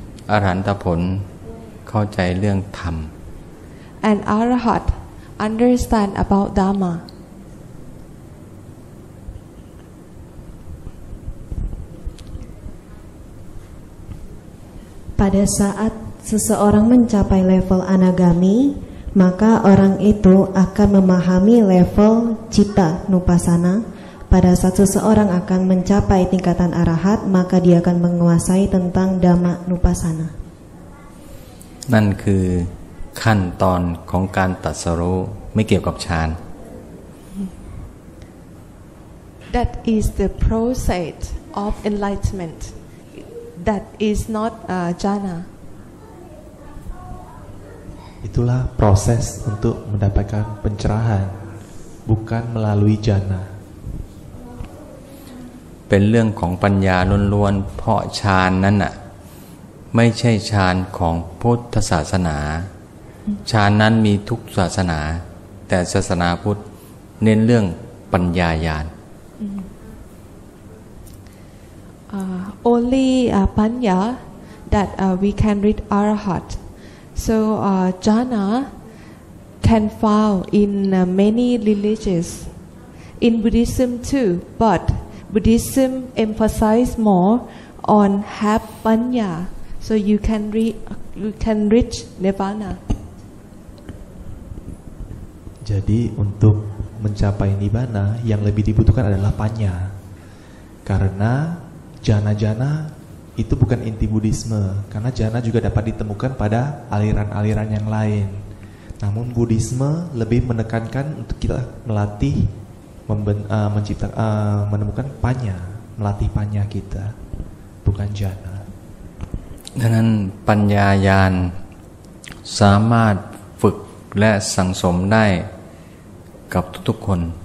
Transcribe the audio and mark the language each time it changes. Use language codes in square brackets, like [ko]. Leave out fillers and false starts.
[th] อรหันตผลเข้าใจเรื่องธรรม [en] and Arahat understand about Dhamma [id] Pada saat seseorang mencapai level anagami, maka orang itu akan memahami level citta nupassana. Pada saat seseorang akan mencapai tingkatan arahat, maka dia akan menguasai tentang dhamma nupassana. [th] นั่นคือขั้นตอนของการตรัสรู้ไม่เกี่ยวกับฌาน [en] That is the process of enlightenment. That is not jhana. [id] Itulah proses untuk mendapatkan pencerahan, bukan melalui jana. [th] เป็นเรื่องของปัญญาล้วนๆเพราะฌานนั้นน่ะไม่ใช่ฌานของพุทธศาสนาฌานนั้นมีทุกศาสนาแต่ศาสนาพุทธเน้นเรื่องปัญญาญาณ [en] Only panya that we can read arahat. So jhana can found in many religions, in Buddhism too. But Buddhism emphasize more on have panya, so you can reach nirvana. [id] Jadi untuk mencapai nibbana yang lebih dibutuhkan adalah panya, karena jana-jana itu bukan inti Buddhisme, karena jana juga dapat ditemukan pada aliran-aliran yang lain. Namun Buddhisme lebih menekankan untuk kita melatih, menemukan panya, melatih panya kita, bukan jana. [th] ดังนั้นปัญญาญาณสามารถฝึกและสังสมได้กับทุกๆคน